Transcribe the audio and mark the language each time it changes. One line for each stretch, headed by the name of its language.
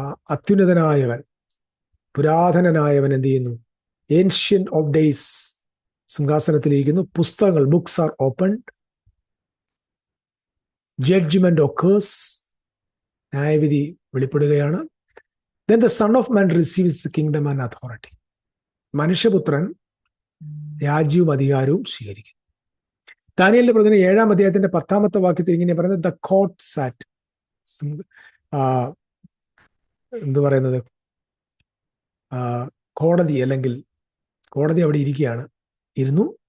Malayalam: അത്യുന്നതനായവൻ, പുരാതനനായവൻ എന്ത് ചെയ്യുന്നു? Ancient of days സിംഹാസനത്തിലിരിക്കുന്നു. പുസ്തകങ്ങൾ,
English: books are opened, judgment occurs,
Malayalam: ന്യായവിധി വെളിപ്പെടുകയാണ്.
English: Then the Son of Man receives the kingdom and authority.
Malayalam: മനുഷ്യപുത്രൻ രാജ്യവും അധികാരവും സ്വീകരിക്കും. ദാനിയേലിന്റെ പ്രവചനം 7-ാം അധ്യായത്തിന്റെ 10-ാമത്തെ വാക്യത്തിൽ ഇങ്ങനെ പറയുന്നത്,
English: the court sat,
Malayalam: എന്ത് പറയുന്നത്, കോടതി, അല്ലെങ്കിൽ കോടതി അവിടെ ഇരുന്നു.